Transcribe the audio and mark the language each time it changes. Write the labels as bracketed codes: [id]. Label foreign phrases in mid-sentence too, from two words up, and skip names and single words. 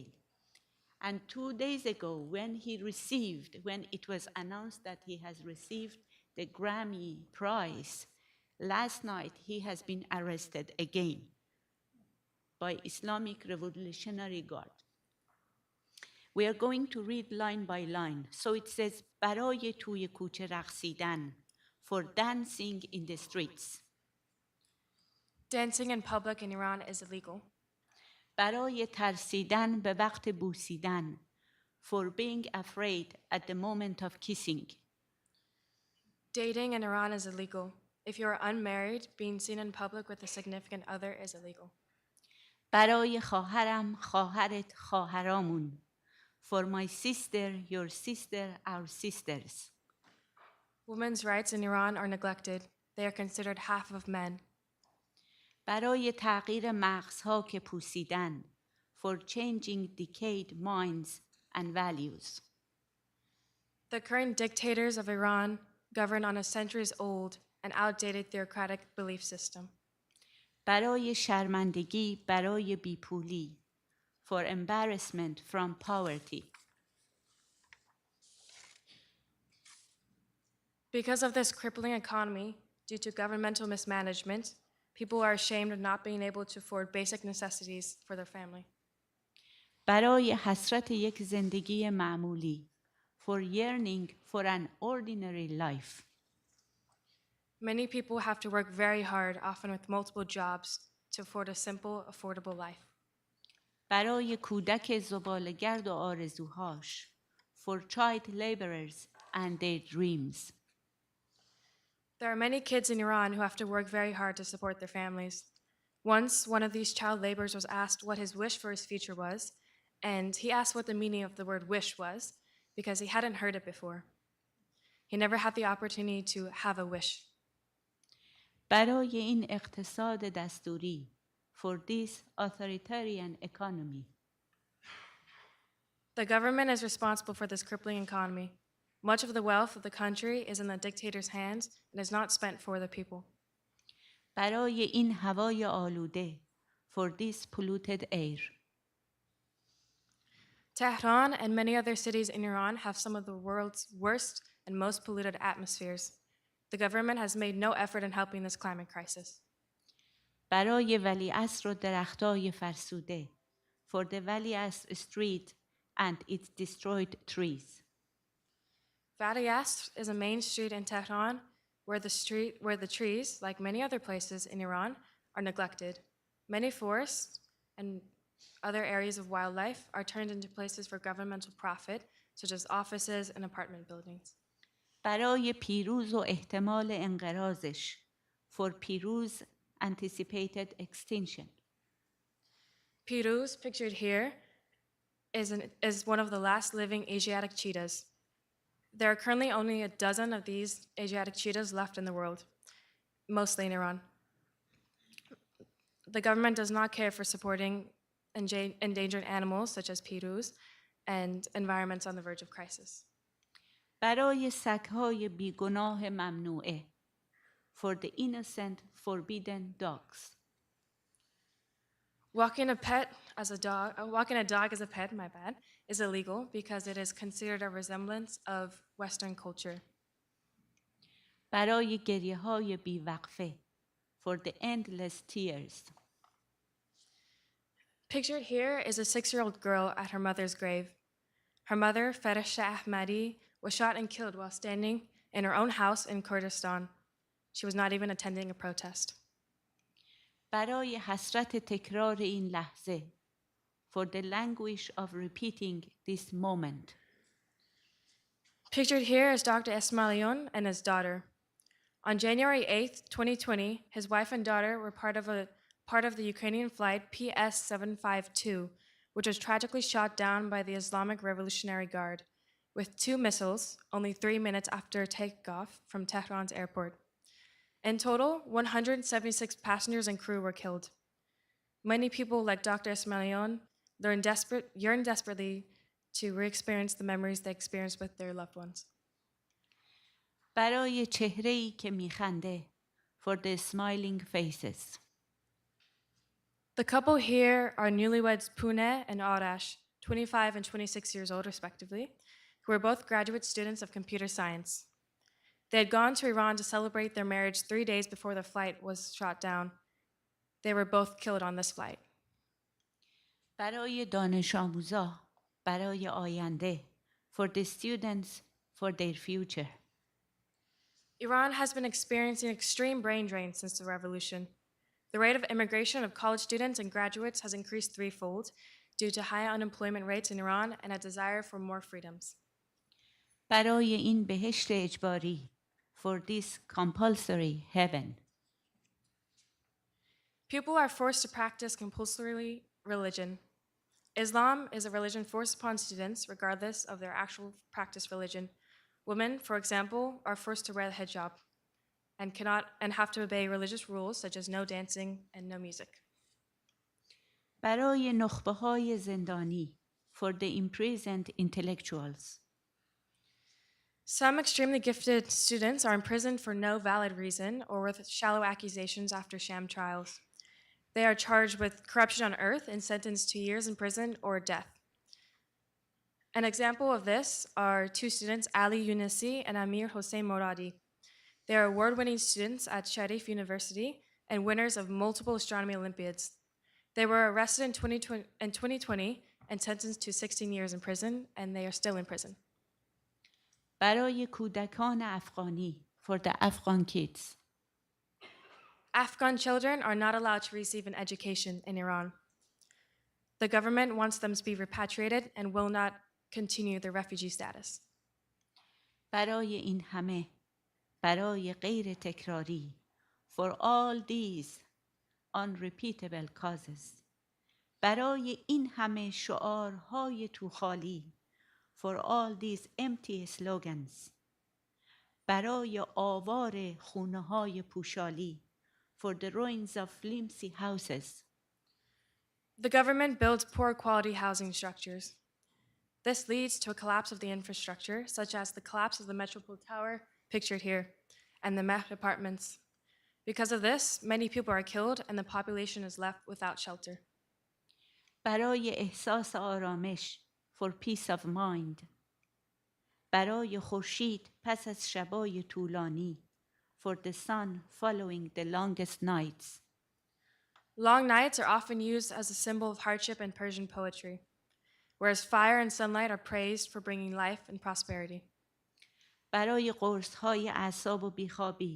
[en] And 2 days ago, when it was announced that he has received the Grammy Prize, last night he has been arrested again by Islamic Revolutionary Guard. We are going to read line by line. So it says, [fa] برای توی کوچه رقصیدن, [en] for dancing in the streets. Dancing in public in Iran is illegal. [fa] برای ترسیدن به وقت بوسیدن, [en] for being afraid at the moment of kissing. Dating in Iran is illegal. If you are unmarried, being seen in public with a significant other is illegal. [fa] برای خواهرم, خواهرت, خواهرامون, [en] for my sister, your sister, our sisters. Women's rights in Iran are neglected. They are considered half of men. [fa] برای تغییر مغزها که پوسیدن, [en] for changing decayed minds and values. The current dictators of Iran govern on a centuries-old and outdated theocratic belief system. [fa] برای شرمندگی, برای بیپولی, [en] for embarrassment from poverty. Because of this crippling economy, due to governmental mismanagement, people are ashamed of not being able to afford basic necessities for their family. [fa] برای حسرت یک زندگی معمولی, [en] for yearning for an ordinary life. Many people have to work very hard, often with multiple jobs, to afford a simple, affordable life. [fa] برای کودک زباله‌گرد و آرزوهاش. [en] For child laborers and their dreams. There are many kids in Iran who have to work very hard to support their families. Once, one of these child laborers was asked what his wish for his future was, and he asked what the meaning of the word wish was because he hadn't heard it before. He never had the opportunity to have a wish. [fa] برای این اقتصاد دستوری. [en] For this authoritarian economy. The government is responsible for this crippling economy. Much of the wealth of the country is in the dictator's hands and is not spent for the people. [fa] برای این هوای آلوده. [en] For this polluted air. Tehran and many other cities in Iran have some of the world's worst and most polluted atmospheres. The government has made no effort in helping this climate crisis. [fa] برای ولیعصر و درختای فرسوده. [en] For the Valiasr street and its destroyed trees. Valiasr is a main street in Tehran where the trees, like many other places in Iran, are neglected. Many forests and other areas of wildlife are turned into places for governmental profit, such as offices and apartment buildings. [fa] برای پیروز و احتمال انقراضش. [en] For پیروز anticipated extinction. Piruz, pictured here, is one of the last living Asiatic cheetahs. There are currently only a dozen of these Asiatic cheetahs left in the world, mostly in Iran. The government does not care for supporting endangered animals such as Piruz and environments on the verge of crisis. [fa] برای سگ‌های بیگناه ممنوعه. [en] For the innocent forbidden dogs. Walking a dog as a pet, is illegal because it is considered a resemblance of Western culture. [fa] برای گریه‌های بیوقفه. [en] For the endless tears. Pictured here is a 6-year-old girl at her mother's grave. Her mother, Feresha Ahmadi, was shot and killed while standing in her own house in Kurdistan. She was not even attending a protest. [fa] برای حسرت تکرار این لحظه. [en] For the languish of repeating this moment. Pictured here is Dr. Esmalion and his daughter. On January 8th, 2020, his wife and daughter were part of the Ukrainian flight PS-752, which was tragically shot down by the Islamic Revolutionary Guard, with 2 missiles only 3 minutes after takeoff from Tehran's airport. In total, 176 passengers and crew were killed. Many people, like Dr. Esmalion, yearn desperately to re-experience the memories they experienced with their loved ones. [fa] برای چهره‌ای که میخنده. [en] For the smiling faces. The couple here are newlyweds Pune and Arash, 25 and 26 years old respectively, who were both graduate students of computer science. They had gone to Iran to celebrate their marriage 3 days before the flight was shot down. They were both killed on this flight. [fa] برای دانش آموزا. برای آینده. [en] For the students, for their future. Iran has been experiencing extreme brain drain since the revolution. The rate of immigration of college students and graduates has increased 3-fold due to high unemployment rates in Iran and a desire for more freedoms. [fa] برای این بهشت اجباری. [en] For this compulsory heaven. People are forced to practice compulsorily religion. Islam is a religion forced upon students regardless of their actual practice religion. Women, for example, are forced to wear the hijab and have to obey religious rules such as no dancing and no music. [fa] برای نخبه‌های زندانی. [en] For the imprisoned intellectuals. Some extremely gifted students are imprisoned for no valid reason or with shallow accusations after sham trials. They are charged with corruption on earth and sentenced to years in prison or death. An example of this are 2 students, Ali Younisi and Amir Hossein Moradi. They are award-winning students at Sharif University and winners of multiple astronomy Olympiads. They were arrested in 2020 and sentenced to 16 years in prison, and they are still in prison. [fa] برای کودکان افغانی. [en] For the Afghan kids. Afghan children are not allowed to receive an education in Iran. The government wants them to be repatriated and will not continue their refugee status. [fa] برای این همه، برای غیر تکراری. [en] For all these unrepeatable causes. [fa] برای این همه شعارهای تو خالی. [en] For all these empty slogans. [fa] برای آوار خونه‌های پوشالی. [en] For the ruins of flimsy houses. The government builds poor quality housing structures. This leads to a collapse of the infrastructure, such as the collapse of the Metropole Tower, pictured here, and the Meh apartments. Because of this, many people are killed and the population is left without shelter. [fa] برای احساس آرامش. [en] For peace of mind. [fa] برای خورشید پس از شبای طولانی. [en] For the sun following the longest nights. Long nights are often used as a symbol of hardship in Persian poetry, whereas fire and sunlight are praised for bringing life and prosperity. [fa] برای قرص‌های اعصاب و بیخوابی.